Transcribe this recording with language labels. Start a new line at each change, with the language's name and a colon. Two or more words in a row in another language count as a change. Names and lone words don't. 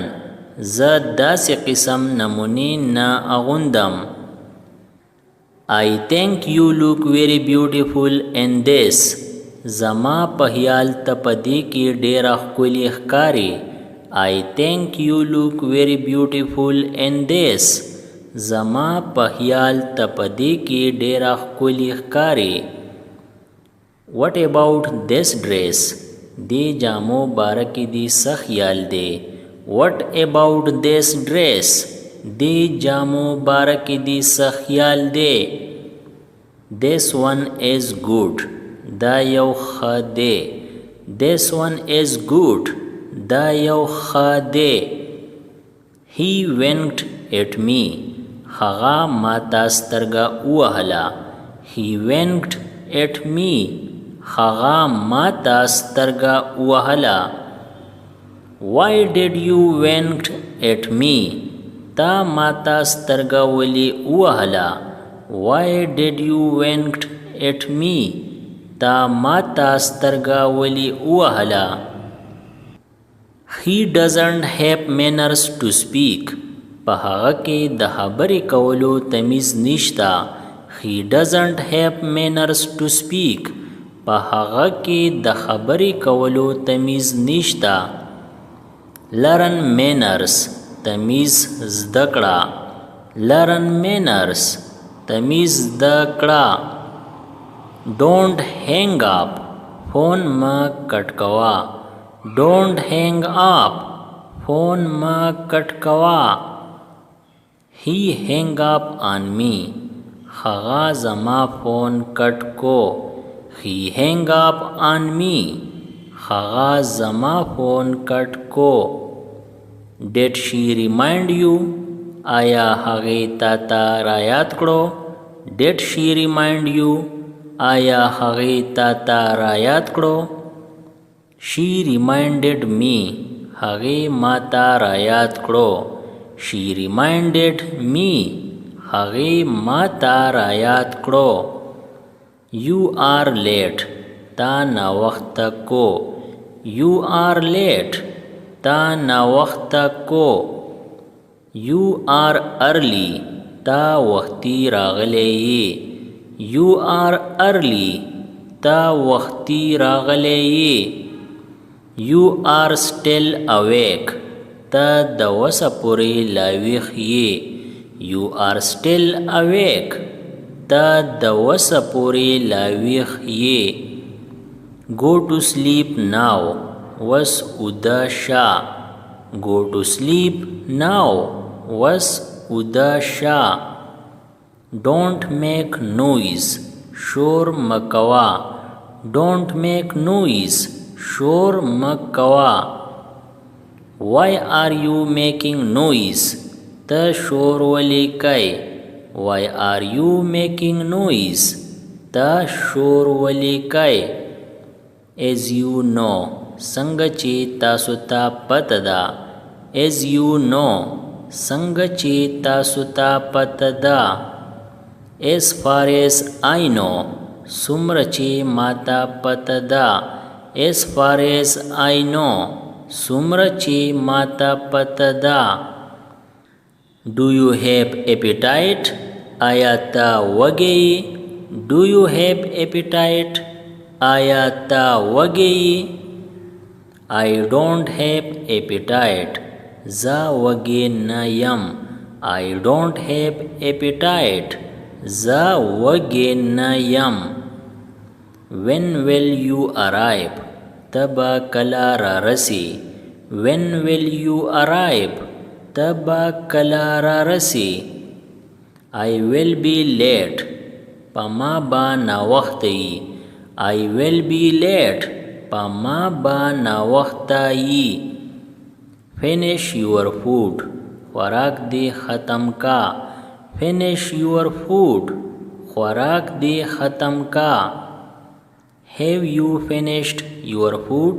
Pashto: زه داسې قسم نمونې نه اغوندم.
English: I think you look very beautiful in this.
Pashto: زما په خیال ته په دې کې ډېره ښکلې ښکارې.
English: I think you look very beautiful in this.
Pashto: زما په خیال ته په دې کې ډېره ښکلې ښکارې.
English: What about this dress?
Pashto: دې جامو باره کې دې څه خیال دی.
English: What about this dress?
Pashto: دې جامو باره کې دې څه خیال دی.
English: This one is good.
Pashto: دا یو ښه دی.
English: This one is good.
Pashto: دا یو ښه دی.
English: He winked at me.
Pashto: هغه ماته سترګه ووهله.
English: He winked at me.
Pashto: هغه ماته سترګه ووهله.
English: Why did you wink at me?
Pashto: تا ماته سترګه ولې ووهله.
English: Why did you wink at me?
Pashto: تا ماته سترګه ولې ووهله.
English: He doesn't have manners to speak.
Pashto: په هغه کې د خبرې کولو تمیز نشته.
English: He doesn't have manners to speak.
Pashto: په هغه کې د خبرې کولو تمیز نشته.
English: Learn manners.
Pashto: تمیز زده کړه.
English: Learn manners.
Pashto: تمیز زده کړه.
English: Don't hang up.
Pashto: فون مه کټ کوه.
English: Don't hang up.
Pashto: فون مه کټ کوه.
English: He hang up on me.
Pashto: هغه زما
English: phone cut
Pashto: کو.
English: He hang up on me.
Pashto: هغه زما
English: phone cut
Pashto: کو.
English: Did she remind you?
Pashto: آیا هغې تا ته رایاد کړو.
English: Did she remind you?
Pashto: آیا هغې تا ته رایاد کړو.
English: She reminded me.
Pashto: هغې ما ته رایاد کړو.
English: She reminded me.
Pashto: هغې ما ته رایاد کړو.
English: You are late.
Pashto: تا ناوخته کو.
English: You are late.
Pashto: تا ناوخته کو.
English: You are early.
Pashto: تا وختي راغلی یې.
English: You are early.
Pashto: تا وختي راغلی یې.
English: You are still awake.
Pashto: تا د وسه پورې لا ویښ یې.
English: You are still awake.
Pashto: تا د وسه پورې لا ویښ یې.
English: Go to sleep now.
Pashto: وس اوده شه.
English: Go to sleep now.
Pashto: وس اوده شه.
English: Don't make noise.
Pashto: شور مکوا.
English: Don't make noise.
Pashto: شور مکوا.
English: Why are you making noise?
Pashto: ته شور ولی کوي.
English: Why are you making noise?
Pashto: ته شور ولی کوي.
English: As you know.
Pashto: څنګه چې تاسو ته پته ده.
English: As you know.
Pashto: څنګه چې تاسو ته پته ده.
English: As far as I know.
Pashto: څومره چې ماته پته ده.
English: As far as I know.
Pashto: څومره چې ماته پته ده.
English: Do you have appetite?
Pashto: آیا ته وږی؟
English: Do you have appetite?
Pashto: آیا ته وږی؟
English: I don't have appetite.
Pashto: زه وږی نه یم.
English: I don't have appetite.
Pashto: زه وږی نه یم.
English: When will you arrive?
Pashto: ته به کله رارسې.
English: When will you arrive?
Pashto: ته به کله رارسې.
English: I will be late.
Pashto: په ما به ناوخته یي.
English: I will be late.
Pashto: په ما به ناوخته یي.
English: Finish your food.
Pashto: خوراک دې ختم کا.
English: Finish your food.
Pashto: خوراک دې ختم کا.
English: Have you finished your food?